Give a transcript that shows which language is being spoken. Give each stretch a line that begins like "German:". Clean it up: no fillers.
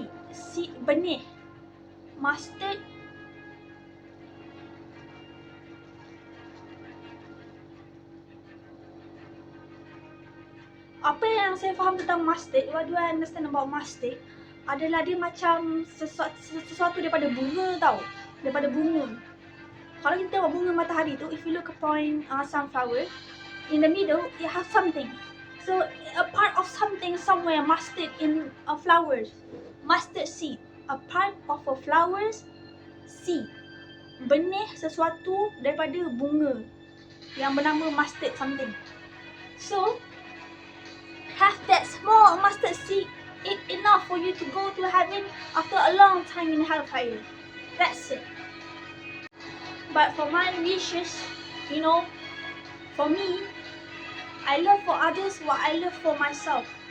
Malay: Seed, benih. Mustard, apa yang saya faham tentang mustard,
English: what do I understand about mustard,
Malay: adalah dia macam sesuatu daripada bunga tau. Daripada bunga. Kalau kita tengok bunga matahari tu,
English: if you look upon sunflower, in the middle, it has something. So, a part of something somewhere mustard in a flowers. Mustard seed. A part of a flowers seed.
Malay: Benih sesuatu daripada bunga yang bernama mustard something.
English: So, have that small mustard seed, it enough for you to go to heaven after a long time in hellfire. That's it. But for my wishes, you know, for me, I love for others what I love for myself.